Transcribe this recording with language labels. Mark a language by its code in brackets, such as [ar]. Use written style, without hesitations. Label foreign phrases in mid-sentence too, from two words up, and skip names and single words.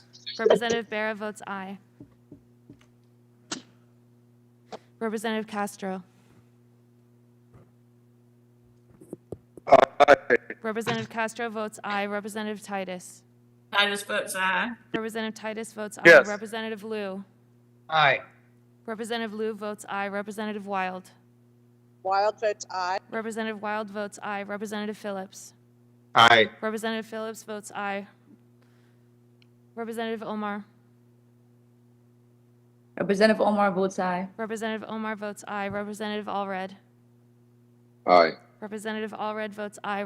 [en] Representative Barra votes aye. Representative Castro. Aye. Representative Castro votes aye. Representative Titus. Titus votes aye. Representative Titus votes aye. Yes. Representative Liu. Aye. Representative Liu votes aye. Representative Wild. Wild votes aye. Representative Wild votes aye. Representative Phillips. Aye. Representative Phillips votes aye. Representative Omar. Representative Omar votes aye. Representative Omar votes aye. Representative Allred. Aye. Representative Allred votes aye.